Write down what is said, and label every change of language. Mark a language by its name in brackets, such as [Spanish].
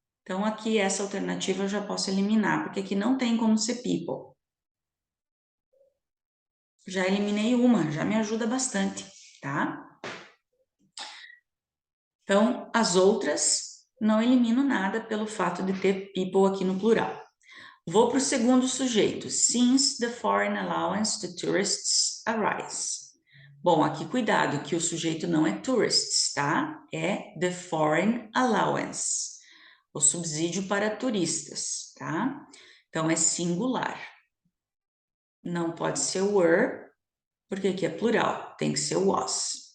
[Portuguese] Então, aqui essa alternativa eu já posso eliminar, porque aqui não tem como ser people. Já eliminei uma, já me ajuda bastante, tá? Então, as outras, não elimino nada pelo fato de ter people aqui no plural. Vou para o segundo sujeito. [English] Since the foreign allowance to tourists arise. [Portuguese] Bom, aqui cuidado que o sujeito não é tourists, tá? É the foreign allowance, o subsídio para turistas, tá? Então, é singular. Não pode ser were, porque aqui é plural, tem que ser was.